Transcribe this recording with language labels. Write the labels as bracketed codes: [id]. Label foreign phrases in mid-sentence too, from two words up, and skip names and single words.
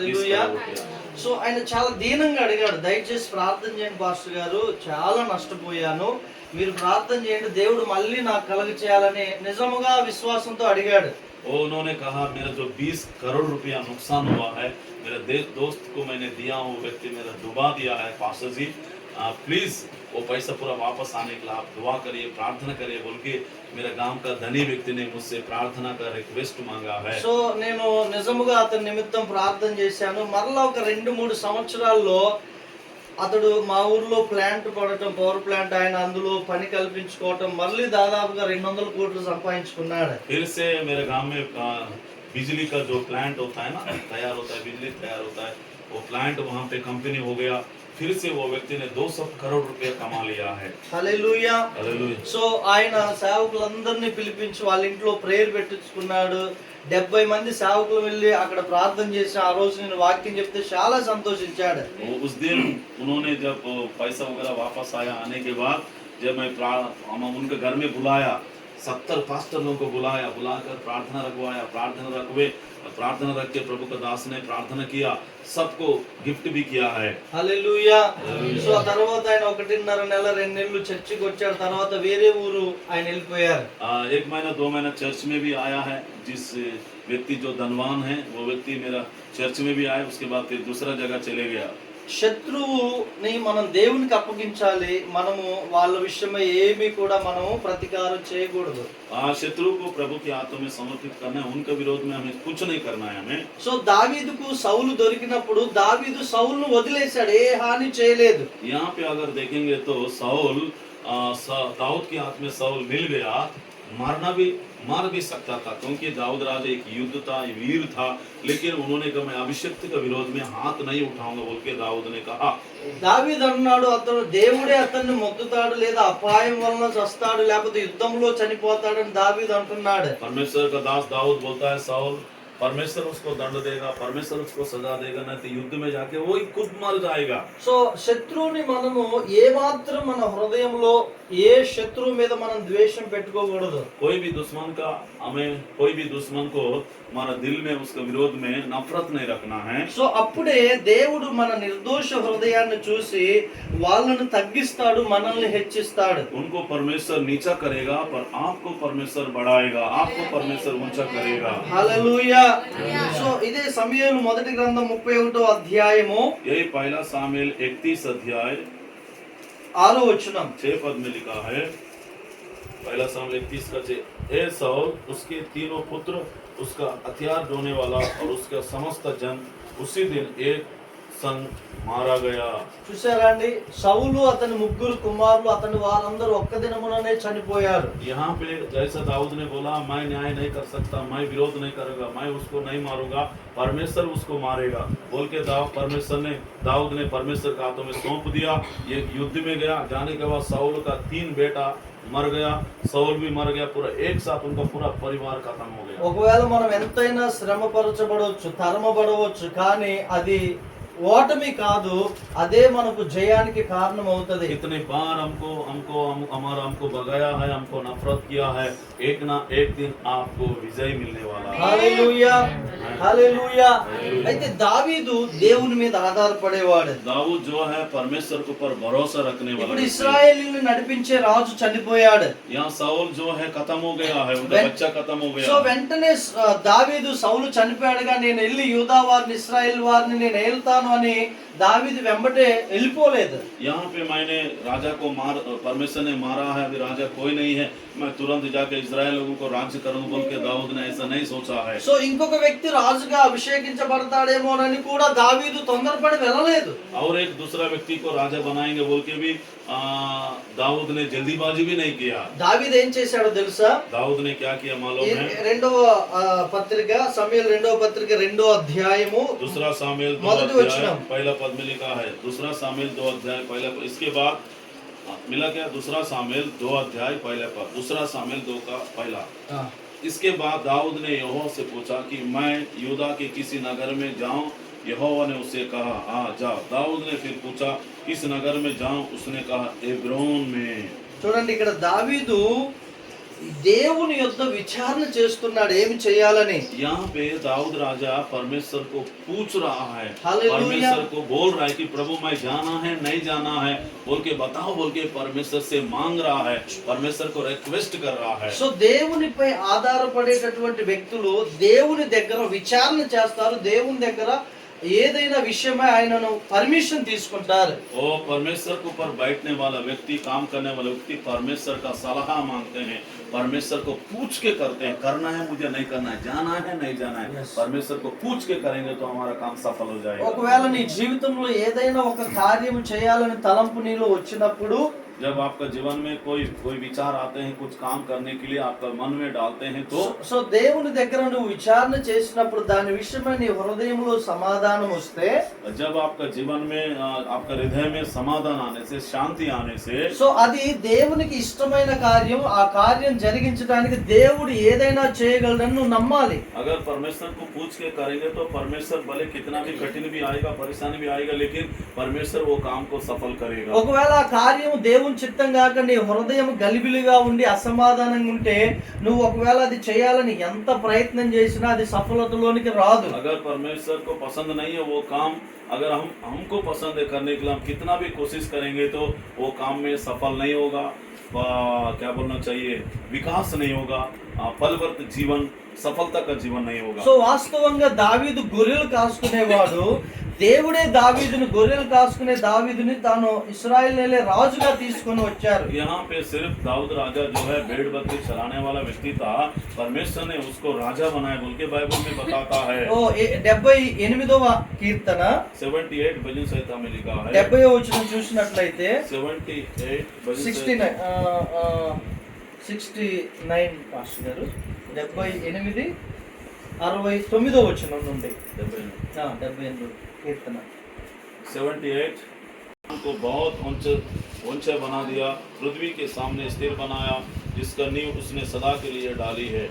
[te] హల్లెలూయా. [hi] करोड़ रुपया। [te] సో ఆయన చాలా దీనంగా అడిగాడు, దయచేసి ప్రార్థన చేయండి పాస్టర్ గారు, చాలా నష్టపోయాను, మీరు ప్రార్థన చేయండి, దేవుడు మళ్ళీ నాకు కలుగ చేయాలని నిజముగా విశ్వాసంతో అడిగాడు. [hi] और उन्होंने कहा मेरा जो 20 करोड़ रुपया नुकसान हुआ है, मेरे दोस्त को मैंने दिया, वो व्यक्ति मेरा डुबा दिया है, पास्टर जी प्लीज वो पैसा पूरा वापस आने के लिए आप दुआ करिए, प्रार्थना करिए बोल के मेरे गांव का धनी व्यक्ति ने मुझसे प्रार्थना का रिक्वेस्ट मांगा है। [te] సో నేను నిజముగా అతని నిమిత్తం ప్రార్థన చేశాను. మరలా ఒక 2-3 సంవత్సరాల్లో అతడు మా ఊర్లో ప్లాంట్ పడటం, [en] power plant, [te] ఆయన అందులో పని కల్పించుకోవటం, మళ్ళీ దాదాపుగా 200 కోట్లు సంపాదించుకున్నాడు. [hi] फिर से मेरे गांव में बिजली का जो प्लांट होता है ना, तैयार होता है, बिजली तैयार होता है, वो प्लांट वहाँ पे कंपनी हो गया। फिर से वो व्यक्ति ने 200 करोड़ रुपया कमा लिया है। [te] హల్లెలూయా. [hi] हालेलुया। [te] సో ఆయన సేవకులందరినీ పిలిపించి వాళ్ళ ఇంట్లో ప్రేయర్ పెట్టించుకున్నాడు. 70 మంది సేవకులు వెళ్ళి అక్కడ ప్రార్థన చేసి ఆ రోజు నేను వాక్యం చెప్తే చాలా సంతోషించాడు. [hi] वो उस दिन उन्होंने जब पैसा वगैरह वापस आया, आने के बाद जब मैं हम उनके घर में बुलाया, 70 पास्टर लोगों को बुलाकर प्रार्थना रखवाया, प्रार्थना रख के प्रभु का दास ने प्रार्थना किया, सबको गिफ्ट भी किया है। [te] హల్లెలూయా. సో ఆ తర్వాత ఆయన 1.5 నెల 2 నెలలు చర్చికి వచ్చాడు. తర్వాత వేరే ఊరు ఆయన వెళ్ళిపోయారు. [hi] 1 महीना 2 महीना चर्च में भी आया है। जिस व्यक्ति जो धनवान है वो व्यक्ति मेरा चर्च में भी आया, उसके बाद फिर दूसरा जगह चले गया। [te] శత్రువుని మనం దేవునికి అప్పగించాలి. మనము వాళ్ళ విషయమై ఏమీ కూడా మనము ప్రతీకారం చేయకూడదు. [hi] शत्रु को प्रभु के हाथों में समर्पित करना है, उनके विरोध में हमें कुछ नहीं करना है हमें। [te] సో దావీదుకు సౌలు దొరికినప్పుడు దావీదు సౌలును వదిలేశాడు, ఏ హాని చేయలేదు. [hi] यहाँ पे अगर देखेंगे तो साउल दाऊद के हाथ में साउल मिल गया, मार भी सकता था, क्योंकि दाऊद राजा एक युद्ध था, वीर था, लेकिन उन्होंने कहा मैं अभिषिक्त के विरोध में हाथ नहीं उठाऊंगा बोल के दाऊद ने कहा। [te] దావీదు అన్నాడు, అతను దేవుడే అతన్ని మొక్కుతాడు, లేదా అపాయం వలన చస్తాడు, లేకపోతే యుద్ధంలో చనిపోతాడని దావీదు అంటున్నాడు. [hi] परमेश्वर का दास दाऊद बोलता है साउल परमेश्वर उसको दंड देगा, परमेश्वर उसको सजा देगा, नहीं तो युद्ध में जाके वो ही खुद मर जाएगा। [te] సో శత్రువుని మనము ఏ మాత్రం మన హృదయంలో ఏ శత్రువు మీద మనం ద్వేషం పెట్టుకోకూడదు. [hi] कोई भी दुश्मन का हमें कोई भी दुश्मन को हमारा दिल में उसके विरोध में नफरत नहीं रखना है। [te] సో అప్పుడే దేవుడు మన నిర్దోష హృదయాన్ని చూసి వాళ్ళను తగ్గిస్తాడు, మనల్ని హెచ్చిస్తాడు. [hi] उनको परमेश्वर नीचा करेगा पर आपको परमेश्वर बढ़ाएगा, आपको परमेश्वर ऊंचा करेगा। [te] హల్లెలూయా. సో ఇదే సమూయేలు మొదటి గ్రంథం 31వ అధ్యాయము [hi] यही पहला सामुएल 31 अध्याय [te] 6వ వచనం. [hi] 6 पद में लिखा है, पहला सामुएल 31 का 6, हे साउल उसके तीनों पुत्र, उसका हथियार ढोने वाला और उसका समस्त जन उसी दिन एक संग मारा गया। [te] చూసారా అండి, సౌలు అతని 3 కుమారులు అతని వారందరూ ఒక్క దినముననే చనిపోయారు. [hi] यहाँ पे जैसा दाऊद ने बोला मैं न्याय नहीं कर सकता, मैं विरोध नहीं करूंगा, मैं उसको नहीं मारूंगा, परमेश्वर उसको मारेगा बोल के दाऊद ने परमेश्वर के हाथों में सौंप दिया। ये युद्ध में गया, जाने के बाद साउल का 3 बेटा मर गया, साउल भी मर गया, पूरा एक साथ उनका पूरा परिवार खत्म हो गया। [te] ఒకవేళ మనం ఎంతైనా శ్రమపరచబడవచ్చు, తరమబడవచ్చు, కానీ అది ఓటమి కాదు, అదే మనకు జయానికి కారణం అవుతది. [hi] इतने बार हमको भगाया है, हमको नफरत किया है, एक ना एक दिन आपको विजय मिलने वाला है। [te] హల్లెలూయా. హల్లెలూయా. హల్లెలూయా. అయితే దావీదు దేవుని మీద ఆధారపడేవాడు. [hi] दाऊद जो है परमेश्वर के ऊपर भरोसा रखने वाला [te] ఇప్పుడు [hi] व्यक्ति है। [te] ఇశ్రాయేలీయులను నడిపించే రాజు చనిపోయాడు. [hi] यहाँ साउल जो है खत्म हो गया है, उनका wen- बच्चा खत्म हो [te] సో [hi] गया। [te] వెంటనే దావీదు సౌలు చనిపోయాడుగా, నేను వెళ్ళి యూదా వారిని ఇశ్రాయేల్ వారిని నేను ఏలుతాను అని దావీదు వెంబటే వెళ్ళిపోలేదు. [hi] यहाँ पे मैंने राजा को परमेश्वर ने मारा है, अभी राजा कोई नहीं है, मैं तुरंत जाके इजराइल लोगों को राज्य करूंगा बोल के दाऊद ने ऐसा नहीं सोचा है। [te] సో ఇంకొక వ్యక్తి రాజుగా అభిషేకించబడతాడేమోనని కూడా దావీదు తొందరపడి వెళ్ళలేదు. [hi] और एक दूसरा व्यक्ति को राजा बनाएंगे बोल के भी दाऊद ने जल्दीबाजी भी नहीं किया। [te] దావీదు ఏం చేశాడో తెలుసా? [hi] दाऊद ने क्या किया मालूम है? [te] రెండవ పత్రిక సమూయేలు రెండవ పత్రిక రెండో అధ్యాయము [hi] दूसरा सामुएल 2 [te] మొదటి [hi] अध्याय [te] वचనం. [hi] पहला पद में लिखा है, दूसरा सामुएल 2 अध्याय पहला पद। इसके बाद मिला क्या? दूसरा सामुएल 2 अध्याय पहला पद, दूसरा सामुएल 2 का पहला। इसके बाद दाऊद ने यहोवा से पूछा कि मैं यूदा के किसी नगर में जाऊं? यहोवा ने उससे कहा आ जा। दाऊद ने फिर पूछा किस नगर में जाऊं? उसने कहा एब्रोन में। [te] చూడండి, ఇక్కడ దావీదు దేవుని యొద్ద విచారణ చేస్తున్నాడు ఏమి చేయాలని. [hi] यहाँ पे दाऊद राजा परमेश्वर को पूछ रहा है, हालेलुया। परमेश्वर को बोल रहा है कि प्रभु मैं जाना है नहीं जाना है बोल के बताओ बोल के परमेश्वर से मांग रहा है, परमेश्वर को रिक्वेस्ट कर रहा है। [te] సో దేవునిపై ఆధారపడేటటువంటి వ్యక్తులు దేవుని దగ్గర విచారణ చేస్తారు. దేవుని దగ్గర ఏదైనా విషయమై ఆయనను పర్మిషన్ తీసుకుంటారు. [hi] वो परमेश्वर के ऊपर बैठने वाला व्यक्ति, काम करने वाला व्यक्ति परमेश्वर का सलाह मांगते हैं, परमेश्वर को पूछ के करते हैं, करना है मुझे नहीं करना है, जाना है नहीं जाना है। Yes. परमेश्वर को पूछ के करेंगे तो हमारा काम सफल हो जाएगा। [te] ఒకవేళ నీ జీవితంలో ఏదైనా ఒక కార్యము చేయాలని తలంపు నీలో వచ్చినప్పుడు, [hi] जब आपका जीवन में कोई विचार आते हैं कुछ काम करने के लिए आपका मन में डालते हैं तो [te] సో దేవుని దగ్గర నువ్వు విచారణ చేసినప్పుడు దాని విషయమై నీ హృదయంలో సమాధానం వస్తే, [hi] जब आपका जीवन में आपका हृदय में समाधान आने से, शांति आने से, [te] సో అది దేవునికి ఇష్టమైన కార్యం. ఆ కార్యం జరిగించడానికి దేవుడు ఏదైనా చేయగలడని నువ్వు నమ్మాలి. [hi] अगर परमेश्वर को पूछ के करेंगे तो परमेश्वर भले कितना भी कठिन भी आएगा, परेशानी भी आएगा, लेकिन परमेश्वर वो काम को सफल करेगा। [te] ఒకవేళ ఆ కార్యం దేవుని చిత్తం కాక నీ హృదయం గలిబిలిగా ఉండి అసమాధానంగా ఉంటే, నువ్వు ఒకవేళ అది చేయాలని ఎంత ప్రయత్నం చేసినా అది సఫలతలోనికి రాదు. [hi] अगर परमेश्वर को पसंद नहीं है वो काम, अगर हमको पसंद है करने के लिए हम कितना भी कोशिश करेंगे तो वो काम में सफल नहीं होगा। क्या बोलना चाहिए, विकास नहीं होगा, फलवत जीवन, सफलता का जीवन नहीं होगा। [te] సో వాస్తవంగా దావీదు గొర్రెలు కాసుకునేవాడు. దేవుడే దావీదుని, గొర్రెలు కాసుకునే దావీదుని తాను ఇశ్రాయేలు రాజుగా తీసుకొని వచ్చారు. [hi] यहाँ पे सिर्फ दाऊद राजा जो है भेड़ बकरी चलाने वाला व्यक्ति था, परमेश्वर ने उसको राजा बनाया बोल के बाइबल में बताता है। [te] 78వ కీర్తన [hi] 78 भजन संहिता में लिखा है, [te] 70వ వచనం చూసినట్లయితే [hi] 78 भजन [te] 69 పాస్టర్ గారు 78 69వ వచనం నుండి 78 కీర్తన [hi] 78 को बहुत ऊंचे बना दिया, पृथ्वी के सामने स्थिर बनाया, जिसका नींव उसने सदा के लिए डाली है।